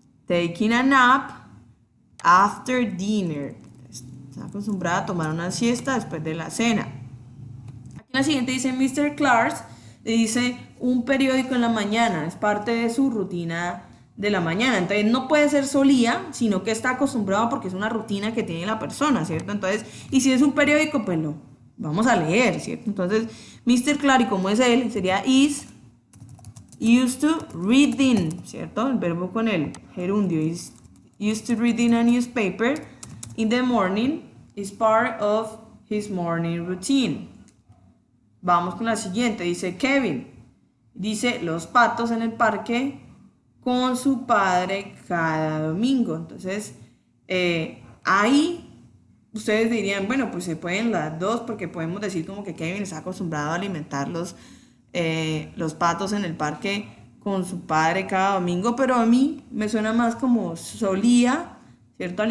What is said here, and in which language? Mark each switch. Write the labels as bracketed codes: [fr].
[en] Taking a nap after dinner. [es] Está acostumbrada a tomar una siesta después de la cena. Aquí en la siguiente dice Mr. Clark. Dice un periódico en la mañana. Es parte de su rutina de la mañana. Entonces no puede ser solía, sino que está acostumbrado porque es una rutina que tiene la persona, ¿cierto? Entonces, y si es un periódico, pues lo vamos a leer, ¿cierto? Entonces, Mr. Clark, y como es él, sería [en] is used to reading, [es] ¿cierto? El verbo con el gerundio [en] is used to reading a newspaper in the morning is part of his morning routine. [es] Vamos con la siguiente, dice Kevin. Dice los patos en el parque con su padre cada domingo. Entonces, ahí ustedes dirían, bueno, pues se pueden las dos porque podemos decir como que Kevin está acostumbrado a alimentar los patos en el parque con su padre cada domingo, pero a mí me suena más como solía, ¿cierto?